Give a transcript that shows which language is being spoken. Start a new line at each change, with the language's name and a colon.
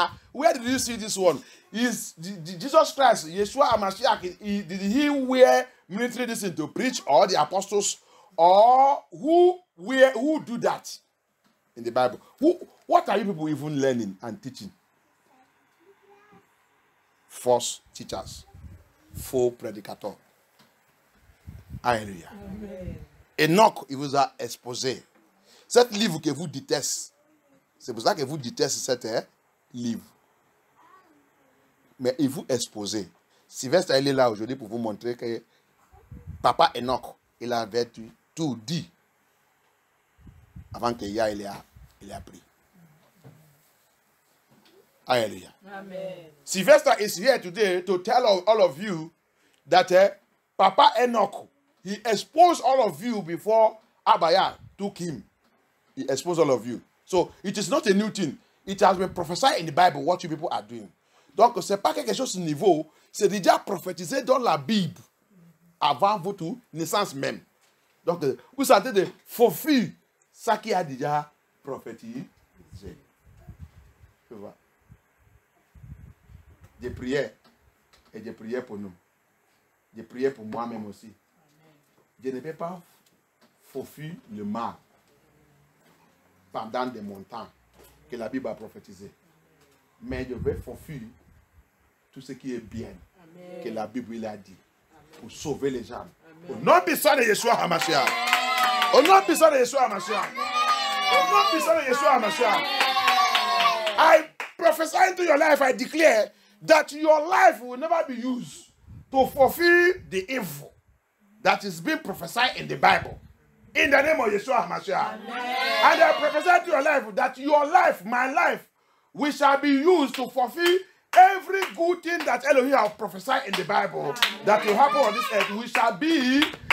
English: Where did you see this one? Is Jesus Christ, Yeshua HaMashiach, did he wear military this thing to preach, or the apostles, or who do that in the Bible? What are you people even learning and teaching? False teachers,
French: faux prédicateurs.
English: Alléluia.
French: Enoch, il vous a exposé. Cet livre que vous détestez, c'est pour ça que vous détestez cet livre. Mais il vous expose. Sylvestre, il est là aujourd'hui pour vous montrer que Papa Enoch, il avait tout dit avant qu'il y a, il a pris. Alléluia. Amen.
English: Sylvester is here today to tell all of you that Papa Enoch, he exposed all of you before Abaya took him. He exposed all of you. So it is not a new thing. It has been prophesied in the Bible what you people are doing.
French: Donc ce n'est pas quelque chose de nouveau. C'est déjà prophétisé dans la Bible avant votre naissance même. Donc vous sentez de fulfill ça qui a déjà prophétisé. Tu vois. Je priais et je priais pour nous. Je priais pour moi-même aussi. Je ne vais pas fulfill le mal pendant des montants que la Bible a prophétisé. Mais je vais fulfill tout ce qui est bien. Amen. Que la Bible a dit. Amen. Pour sauver les gens. Amen. Au nom puissant de Yeshua HaMashiach. Au nom puissant de Yeshua HaMashiach. Au nom puissant de Yeshua HaMashiach.
English: I prophesy into your life, I declare that your life will never be used to fulfill the evil that is being prophesied in the Bible. In the name of Yeshua HaMashiach. And I prophesy to your life that your life, my life, we shall be used to fulfill every good thing that Elohim has prophesied in the Bible that will happen on this earth.